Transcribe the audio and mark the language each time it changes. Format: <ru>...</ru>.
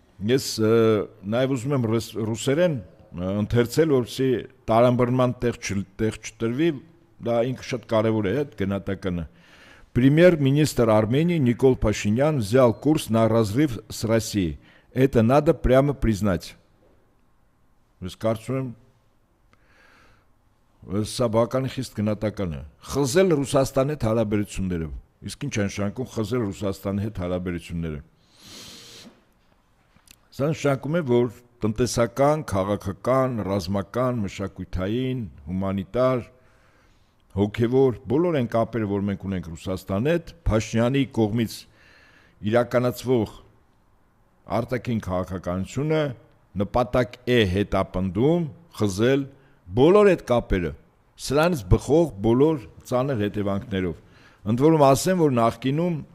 <hy>Ես նաև ուզում եմ ռուսերեն ընթերցել, որպեսզի տարանբռնման տեղ չտրվի, դա ինքը շատ կարևոր է այդ գնահատականը։</hy> <ru>Премьер-министр Армении Никол Пашинян взял курс на разрыв с Россией. Это надо прямо признать.</ru> <hy>Ես կարծում եմ, սա բավական խիստ գնահատական է։ Խզել Ռուսաստանի հետ հարաբերությունները։ Իսկ ինչ է նշանակում խզել Ռուսաստանի հետ հարաբերությունները։ Սա նշանակում է, որ տնտեսական, քաղաքական, ռազմական, մշակութային, հումանիտար, հոգևոր բոլոր այն կապերը, որ մենք ունենք Ռուսաստանի հետ, Փաշինյանի կողմից իրականացվող արտաքին քաղաքականությունը նպատակ է հետապնդում խզել բոլոր այդ կապերը, սրանից բխող բոլոր ծանր հետևանքներով։ Ընդ որում ասեմ, որ նախկինում</hy>